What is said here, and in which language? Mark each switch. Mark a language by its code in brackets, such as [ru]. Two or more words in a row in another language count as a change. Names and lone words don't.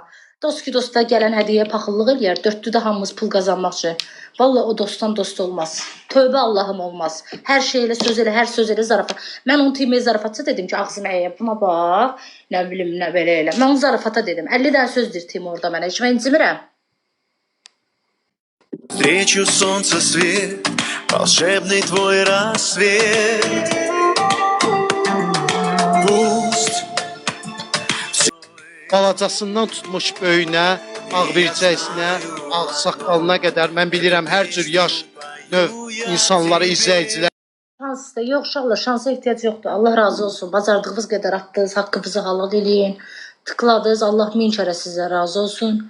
[az] Dost ki dosta gələn hədiyyəyə paxıllıq eləyər, dörtlüdə hamımız pul qazanmaq üçün. Vallahi o dostdan dost olmaz. Tövbə Allahım olmaz. Hər şey elə, söz elə, hər söz elə zarafat. Mən onu timə zarafatça dedim ki, ağzını əyəm, buna bax, nə bilim, nə belə elə. Mən onu zarafata dedim. 50 dənə söz deyir tim orada mənə, heç mən incimirəm. [ru] Встречу солнца свет, волшебный твой рассвет. Пусть [az] balacasından tutmuş böyünə, ağbircəsinə, ağ saqqalına qədər mən bilirəm hər cür yaş növ insanları, izləyicilər. Şans da yox, uşaqlar, şansa ehtiyac yoxdur. Allah razı olsun. Bacardığınız qədər atdınız, haqqınızı halal eləyin. Tıkladınız, Allah min kərə sizə razı olsun.